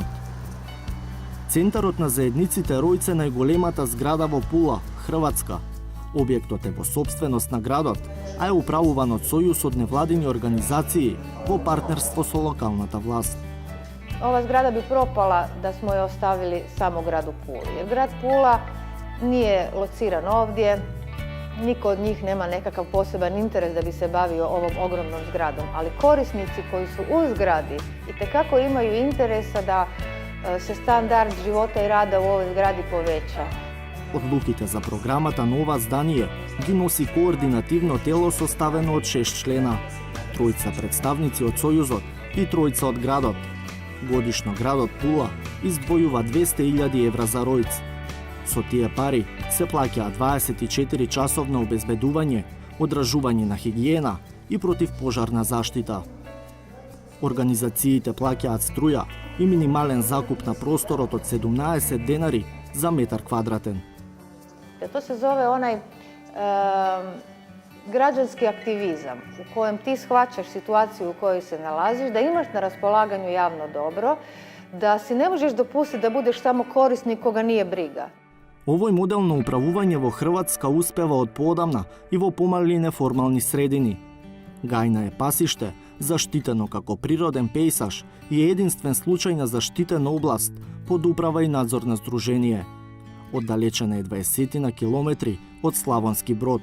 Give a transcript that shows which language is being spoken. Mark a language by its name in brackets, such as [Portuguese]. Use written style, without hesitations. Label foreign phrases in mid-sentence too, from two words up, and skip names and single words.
[Macedonian] Центарот на заедниците Ројце е најголемата зграда во Пула, Хрватска. Објектот е во собственост на градот, а е управуван од сојуз од невладини организации во партнерство со локалната власт. [Croatian] Ova zgrada bi propala da smo ja ostavili samo gradu Puli. Jer grad Pula nije lociran ovdje, niko od njih nema nekakav poseban interes da bi se bavio ovom ogromnom zgradom, ali korisnici koji su u zgradi itekako imaju interesa da se standard života i rada u ovoj zgradi poveća. [Macedonian] Одлуките за програмата на ова здание ги носи координативно тело составено од 6 члена, тројца представници од Сојузот и тројца од градот. Годишно градот Пула издвојува 200.000 евра за Ројц. Со тие пари се плаќаат 24 часовно обезбедување, одражување на хигиена и противпожарна заштита. Организациите плаќаат струја и минимален закуп на просторот од 17 денари за метар квадратен. [Croatian] To se zove onaj građanski aktivizam u kojem ti shvaćaš situaciju u kojoj se nalaziš, da imaš na raspolaganju javno dobro, da si ne možeš dopustiti da budeš samo korisnik koga nije briga. [Macedonian] Овој модел на управување во Хрватска успева од поодамна и во помали неформални средини. Гајна е пасиште, заштитено како природен пејсаж и е единствен случај на заштитена област под управа и надзор на здружение. Оддалечена е 20 на километри од Славонски Брод.